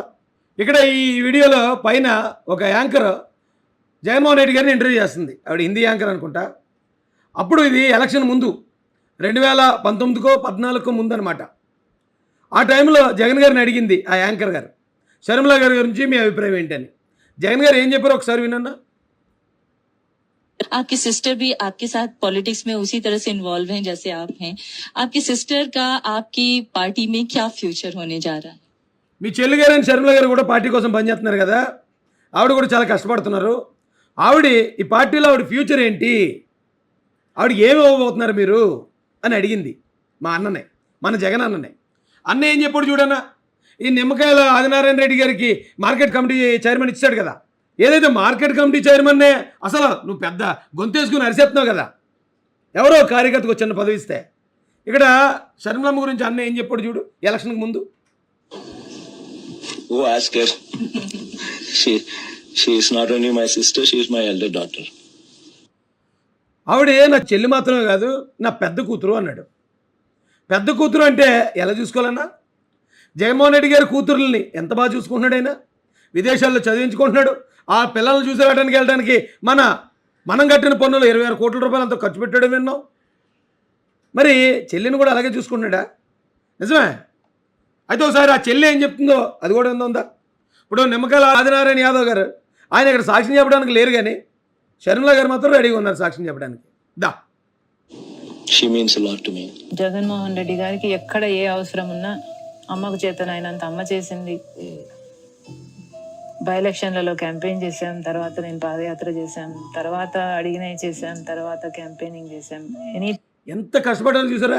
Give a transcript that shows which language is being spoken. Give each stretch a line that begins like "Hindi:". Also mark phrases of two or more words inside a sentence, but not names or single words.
Telugu: ఇక్కడ ఈ వీడియోలో పైన ఒక యాంకర్ జగన్మోహన్ రెడ్డి గారిని ఇంటర్వ్యూ చేస్తుంది. ఆవిడ హిందీ యాంకర్ అనుకుంటా. అప్పుడు ఇది ఎలక్షన్ ముందు 2019కో 14కో ముందు అనమాట. ఆ టైంలో జగన్ గారిని అడిగింది ఆ యాంకర్ గారు, షర్మిల గారి గురించి మీ అభిప్రాయం ఏంటని. జగన్ గారు ఏం చెప్పారో ఒకసారి వినన్నా.
Hindi: आपकी सिस्टर भी आपके साथ पॉलिटिक्स में उसी तरह से इन्वॉल्व हैं जैसे आप हैं। आपकी सिस्टर का आपकी पार्टी में क्या फ्यूचर होने जा रहा है?
Telugu: మీ చెల్లి గారు షర్మిల గారు కూడా పార్టీ కోసం పనిచేస్తున్నారు కదా, ఆవిడ కూడా చాలా కష్టపడుతున్నారు. ఆవిడ ఈ పార్టీలో ఆవిడ ఫ్యూచర్ ఏంటి, ఆవిడకి ఏమి ఇవ్వబోతున్నారు మీరు అని అడిగింది మా అన్ననే, మన జగన్ అన్ననే. అన్న ఏం చెప్పాడు చూడన్నా, ఈ నిమ్మకాయల ఆదినారాయణ రెడ్డి గారికి
English: market committee chairman
Telugu: ఇచ్చాడు కదా. ఏదైతే
English: market committee chairmanne
Telugu: అసలు నువ్వు పెద్ద గొంతేసుకుని అరిసేస్తున్నావు కదా, ఎవరో కార్యకర్తకు వచ్చిన పదవి ఇస్తే. ఇక్కడ షర్మిలమ్మ గురించి అన్న ఏం చెప్పాడు చూడు ఎలక్షన్కి ముందు.
English: Who asked her? she is not only my sister, she is my elder daughter.
Telugu: ఆవిడే నా చెల్లి మాత్రమే కాదు నా పెద్ద కూతురు అన్నాడు. పెద్ద కూతురు అంటే ఎలా చూసుకోవాలన్నా? జగన్మోహన్ రెడ్డి గారి కూతురుల్ని ఎంత బాగా చూసుకుంటున్నాడు ఆయన. విదేశాల్లో చదివించుకుంటున్నాడు. ఆ పిల్లల్ని చూసి వెళ్ళడానికి మనం కట్టిన పన్నులు 26 కోట్ల రూపాయలు అంత ఖర్చు పెట్టాడు విన్నాం. మరి చెల్లిని కూడా అలాగే చూసుకుంటున్నాడా? నిజమే. అయితే ఒకసారి ఆ చెల్లి ఏం చెప్తుందో అది కూడా ఉందా? ఇప్పుడు నిమ్మకాయల ఆదినారాయణ యాదవ్ గారు ఆయన ఇక్కడ సాక్ష్యం చెప్పడానికి లేరు, కానీ షర్మిల గారు మాత్రం రెడీగా ఉన్నారు సాక్ష్యం చెప్పడానికి. దా
English: She means a lot to me.
Telugu: జగన్మోహన్ రెడ్డి గారికి ఎక్కడ ఏ అవసరం ఉన్నా అమ్మకు చేతనైనంత అమ్మ చేసింది.
English: by electionlalo
Telugu: క్యాంపెయిన్ చేశాం, తర్వాత నేను పాదయాత్ర చేశాం, తర్వాత అడిగినవి చేశాం, తర్వాత క్యాంపెయినింగ్ చేశాం. ఎంత కష్టపడాలో చూసారా?